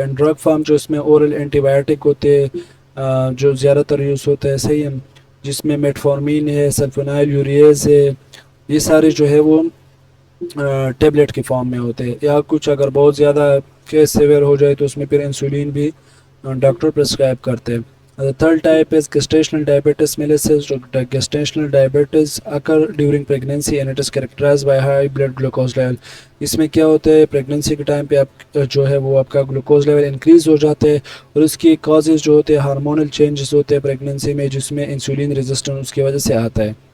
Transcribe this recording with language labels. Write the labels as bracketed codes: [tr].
[ur] And drug form جو اس میں oral anti biotic ہوتے ہیں جو زیادہ تر یوز ہوتا ہے, صحیح ہے, جس میں میٹفارمین ہے, سلفونائل یوریز ہے, یہ سارے جو ہے وہ ٹیبلٹ کے فارم میں ہوتے ہیں. یا کچھ اگر بہت زیادہ کیس سیویئر ہو جائے تو اس میں پھر انسولین بھی ڈاکٹر پرسکرائب کرتے ہیں. [en] The third type is gestational diabetes mellitus. Gestational diabetes occur during pregnancy and it is characterized by high blood glucose level. [ur] اس میں کیا ہوتا ہے, پریگننسی کے ٹائم پہ آپ جو ہے وہ آپ کا گلوکوز لیول انکریز ہو جاتے ہیں اور اس کی کازز جو ہوتے ہیں ہارمونل چینجز ہوتے ہیں پریگننسی میں, جس میں انسولین ریزسٹنس اس کی وجہ سے آتا ہے.